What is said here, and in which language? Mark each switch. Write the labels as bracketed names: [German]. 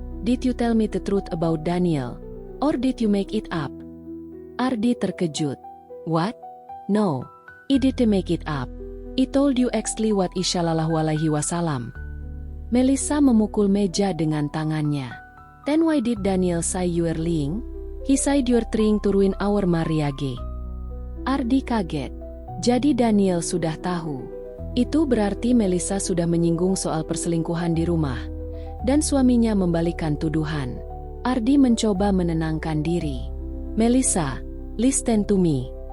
[English] "Did you tell me the truth about Daniel? Or did you make it up?" [Indonesian] Ardi terkejut. [English] "What? No, I didn't make it up. I told you exactly what Sallallahu Alaihi Wasallam." [Indonesian] Melissa memukul meja dengan tangannya. [English] "Then why did Daniel say you were lying? He said you're trying to ruin our marriage." [Indonesian] Ardi kaget. Jadi Daniel sudah tahu. Itu berarti Melissa sudah menyinggung soal perselingkuhan di rumah. Dan suaminya membalikan tuduhan. Ardi mencoba menenangkan diri. [English] "Melissa, listen to me.